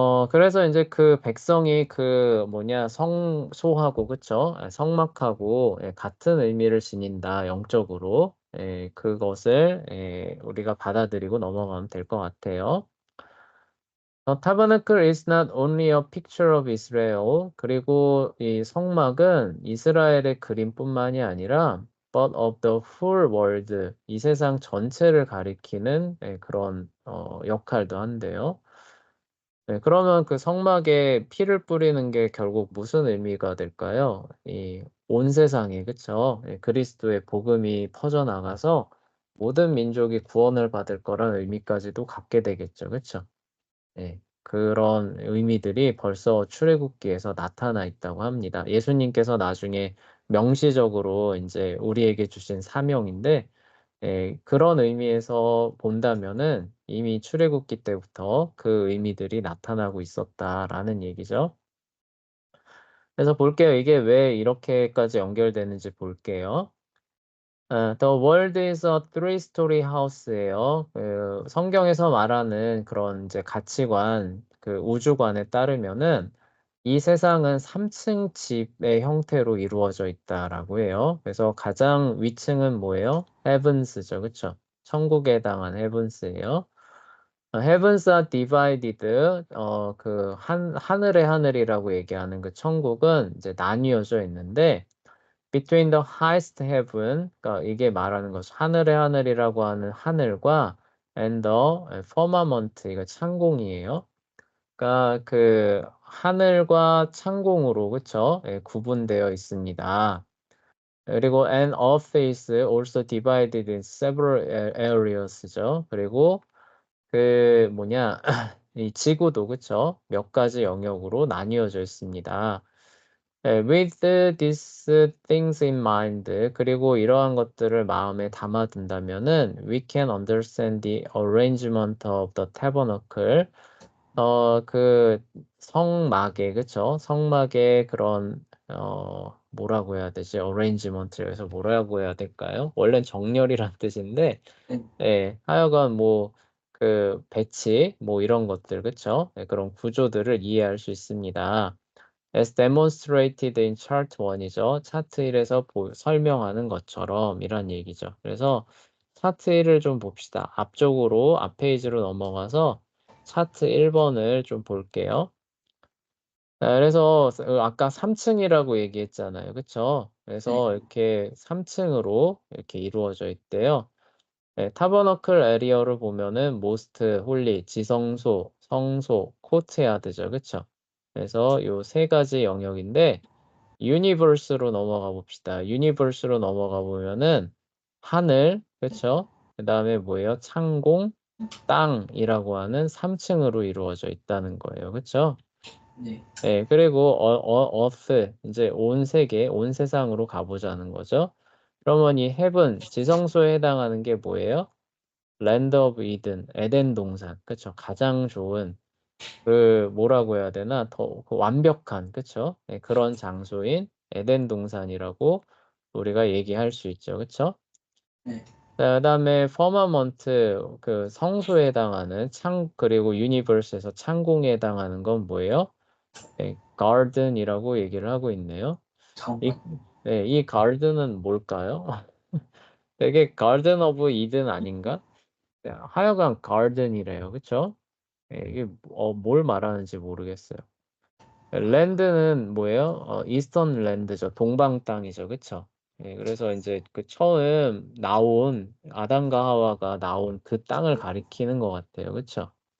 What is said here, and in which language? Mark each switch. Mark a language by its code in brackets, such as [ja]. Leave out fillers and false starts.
[ko] 그래서 이제 그 백성이 그 뭐냐 성소하고 그쵸? 성막하고 같은 의미를 지닌다 영적으로 그것을 우리가 받아들이고 넘어가면 될 것 같아요. [en] Tabernacle is not only a picture of Israel. [ko] 그리고 이 성막은 이스라엘의 그림뿐만이 아니라 [en] but of the whole world. [ko] 이 세상 전체를 가리키는 그런 역할도 한대요. 네, 그러면 그 성막에 피를 뿌리는 게 결국 무슨 의미가 될까요? 이 온 세상에, 그쵸? 그리스도의 복음이 퍼져나가서 모든 민족이 구원을 받을 거란 의미까지도 갖게 되겠죠. 그쵸? 네, 그런 의미들이 벌써 출애굽기에서 나타나 있다고 합니다. 예수님께서 나중에 명시적으로 이제 우리에게 주신 사명인데, 그런 의미에서 본다면은 이미 출애굽기 때부터 그 의미들이 나타나고 있었다라는 얘기죠. 그래서 볼게요. 이게 왜 이렇게까지 연결되는지 볼게요. [en] The world is a three-story house예요. [ko] 그 성경에서 말하는 그런 이제 가치관, 그 우주관에 따르면은 이 세상은 3층 집의 형태로 이루어져 있다라고 해요. 그래서 가장 위층은 뭐예요? Heavens죠, 그쵸? 천국에 해당한 Heavens예요. [en] Heavens are divided. [ko] 그 하늘의 하늘이라고 얘기하는 그 천국은 이제 나뉘어져 있는데. [en] Between the highest heaven, [ko] 그러니까 이게 말하는 것이 하늘의 하늘이라고 하는 하늘과 [en] and the firmament, [ko] 이거 창공이에요. 그러니까 그 하늘과 창공으로 그쵸? 구분되어 있습니다. 그리고 [en] and earth is also divided in several areas죠. [ko] 그리고 그 뭐냐 이 지구도 그쵸? 몇 가지 영역으로 나뉘어져 있습니다. [en] With these things in mind, [ko] 그리고 이러한 것들을 마음에 담아둔다면은 [en] we can understand the arrangement of the tabernacle. [ko] 그 성막의 그쵸? 성막의 그런 뭐라고 해야 되지? arrangement에서 뭐라고 해야 될까요? 원래는 정렬이란 뜻인데, 네, 하여간 뭐 그 배치 뭐 이런 것들 그쵸? 그런 구조들을 이해할 수 있습니다. [en] As demonstrated in chart 1이죠. [ko] 차트 1에서 설명하는 것처럼 이런 얘기죠. 그래서 차트 1을 좀 봅시다. 앞쪽으로 앞 페이지로 넘어가서 차트 1번을 좀 볼게요. 그래서 아까 3층이라고 얘기했잖아요. 그쵸? 네, 그래서 이렇게 3층으로 이렇게 이루어져 있대요. 타버너클 에리어를 보면은 모스트, 홀리, 지성소, 성소, 코트야드죠. 그쵸? 그래서 요 세 가지 영역인데 유니버스로 넘어가 봅시다. 유니버스로 넘어가 보면은 하늘, 그쵸? 그다음에 뭐예요? 창공, 땅이라고 하는 3층으로 이루어져 있다는 거예요. 그쵸? 네, 그리고 earth, 이제 온 세계, 온 세상으로 가보자는 거죠. 그러면 이 heaven, 지성소에 해당하는 게 뭐예요? [en] land of Eden, [ko] 에덴 동산. 그쵸? 가장 좋은 그 뭐라고 해야 되나 더 완벽한 그쵸? 그런 장소인 에덴 동산이라고 우리가 얘기할 수 있죠. 그쵸? 네, 그다음에 firmament 그 성소에 해당하는 창 그리고 유니버스에서 창공에 해당하는 건 뭐예요? garden이라고 얘기를 하고 있네요. 이, 정말. 이 garden은 뭘까요? 되게 garden of Eden 아닌가? 하여간 garden이래요. 그쵸? 이게 뭘 말하는지 모르겠어요. 랜드는 뭐예요? 이스턴 랜드죠. 동방 땅이죠. 그쵸? 예, 그래서 이제 그 처음 나온 아담과 하와가 나온 그 땅을 가리키는 것 같아요. 그쵸?